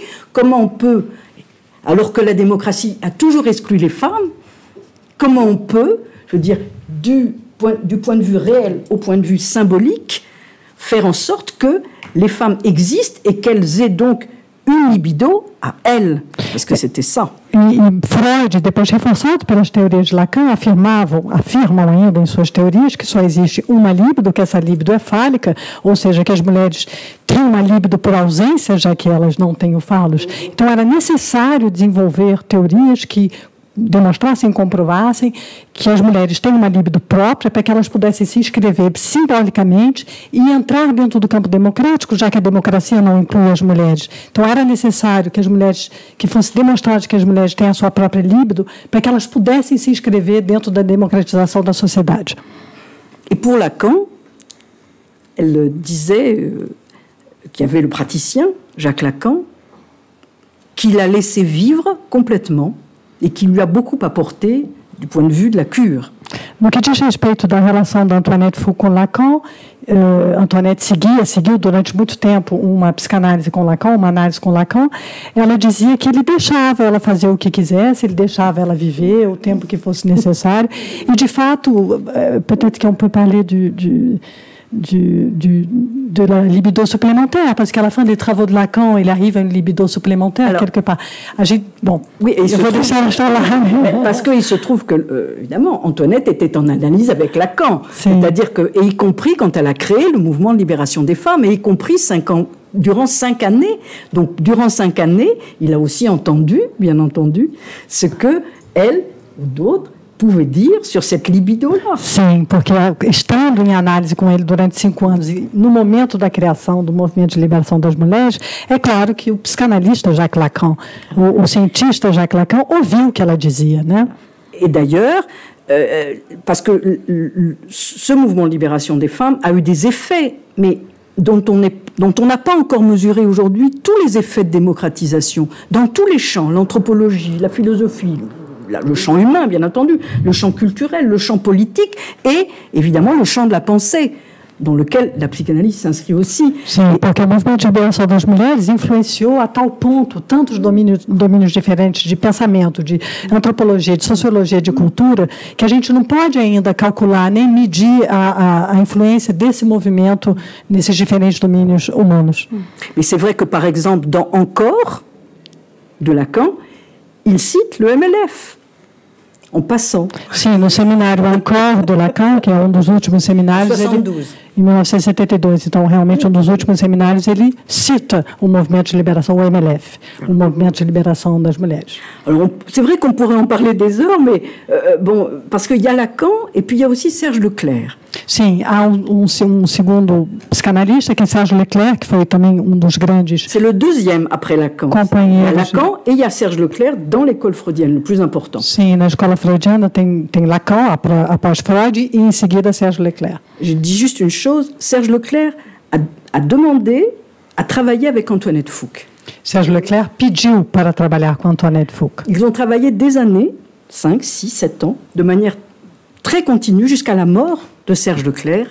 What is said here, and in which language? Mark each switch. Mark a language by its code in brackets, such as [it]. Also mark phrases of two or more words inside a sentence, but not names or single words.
[fr] Comment on peut, alors que la démocratie a toujours exclu les femmes, comment on peut, je veux dire, du point de vue réel au point de vue symbolique, faire en sorte que les femmes existent et qu'elles aient donc une libido a elles, parce que c'était ça. [pt] Freud, depois reforçado pelas teorias de Lacan, afirmam ainda em suas teorias que só existe uma libido, que essa libido é fálica, ou seja, que as mulheres têm uma libido por ausência, já que elas não têm o falos. Então era necessário desenvolver teorias que demonstrassem, comprovassem que as mulheres têm uma libido própria para que elas pudessem se inscrever simbolicamente e entrar dentro do campo democrático, já que a democracia não inclui as mulheres. Então era necessário que as mulheres, que fosse demonstrado que as mulheres têm a sua própria libido para que elas pudessem se inscrever dentro da democratização da sociedade. [fr] Et pour Lacan, elle disait qu'il y avait le praticien, Jacques Lacan, qui l'a laissé vivre complètement et qui lui a beaucoup apporté du point de vue de la cure. [pt] No que diz respeito da relação da Antoinette Fouque com Lacan, Antoinette seguiu durante muito tempo uma psicanálise com Lacan, uma análise com Lacan. Ela dizia que ele deixava ela fazer o que quisesse, ele deixava ela viver o tempo que fosse necessário. E, de fato, [fr] peut-être qu'on peut parler de la libido supplémentaire, parce qu'à la fin des travaux de Lacan, il arrive à une libido supplémentaire. Alors, quelque part. Bon, oui, et parce qu'il se trouve que, évidemment, Antoinette était en analyse avec Lacan. C'est-à-dire que, et y compris quand elle a créé le mouvement de libération des femmes, et y compris durant 5 années. Donc, durant 5 années, il a aussi entendu, bien entendu, ce que elle ou d'autres pouvait dire sur cette libido-là. [pt] Sim, porque estando em análise com ele durante 5 anos e no momento da criação do movimento de liberação das mulheres, é claro que o psicanalista Jacques Lacan, o cientista Jacques Lacan, ouviu o que ela dizia, né? [fr] Et d'ailleurs, parce que ce mouvement de libération des femmes a eu des effets, mais dont on n'a pas encore mesuré aujourd'hui tous les effets de démocratisation dans tous les champs, l'anthropologie, la philosophie, le champ humain, bien entendu, le champ culturel, le champ politique et, évidemment, le champ de la pensée, dans lequel la psychanalyse s'inscrit aussi. [pt] Sim, porque o movimento de liberação das mulheres influenciou a tal ponto tantos domínios diferentes de pensamento, de antropologia, de sociologia, de cultura, que a gente não pode ainda calcular nem medir a influência desse movimento nesses diferentes domínios humanos. [fr] Mais c'est vrai que, par exemple, dans Encore, de Lacan, il cite le MLF. En passant. [pt] Sim, no seminário Encore do Lacan, que é um dos últimos seminários, em 1972, então realmente um dos últimos seminários, ele cita o movimento de liberação, o MLF, o movimento de liberação das mulheres. [fr] Alors, c'est vrai qu'on pourrait en parler des heures, mais bon, parce qu'il y a Lacan et puis il y a aussi Serge Leclerc. [pt] Sim, há segundo psicanalista, que é Serge Leclerc, que foi também um dos grandes. [fr] C'est le deuxième après Lacan. Il y a Lacan et il y a Serge Leclerc dans l'école freudienne, le plus important. [pt] Sim, na escola freudiana tem Lacan após Freud e em seguida Serge Leclerc. [fr] Je dis juste une chose, Serge Leclerc a demandé à travailler avec Antoinette Fouque. [pt] Serge Leclerc pediu para trabalhar com Antoinette Fouque. [fr] Ils ont travaillé des années, 5, 6, 7 ans, de manière très continue jusqu'à la mort de Serge Leclerc.